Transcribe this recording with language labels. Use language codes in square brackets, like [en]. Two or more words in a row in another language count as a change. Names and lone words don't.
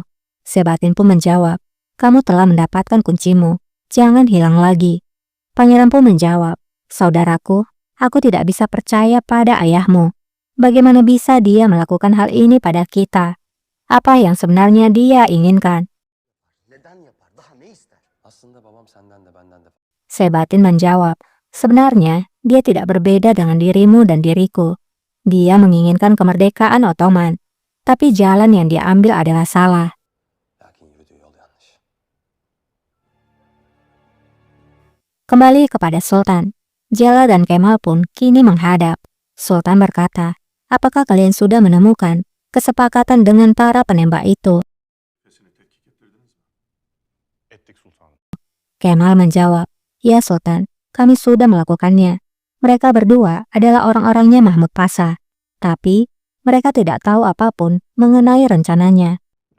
[id] Sebatin pun menjawab, kamu telah mendapatkan kuncimu, jangan hilang lagi. Pangeran pun menjawab, saudaraku, aku tidak bisa percaya pada ayahmu. Bagaimana bisa dia melakukan hal ini pada kita? Apa yang sebenarnya dia inginkan? [tr] Neden yapar? Daha ne ister? Aslında babam senden de benden de. [id] Sebatin menjawab, sebenarnya dia tidak berbeda dengan dirimu dan diriku. Dia menginginkan kemerdekaan Ottoman, tapi jalan yang dia ambil adalah salah. [tr] Lakin yürüdüğü yol yanlış. [id] Kembali kepada Sultan. Jala dan Kemal pun kini menghadap. Sultan berkata, apakah kalian sudah menemukan kesepakatan dengan para penembak itu? [tr] Sesini tetkik ettirdiniz mi? Ettik sultanım. [id] Kemal menjawab, ya Sultan, kami sudah melakukannya. Mereka berdua adalah orang-orangnya Mahmud Pasha. Tapi mereka tidak tahu apapun mengenai rencananya.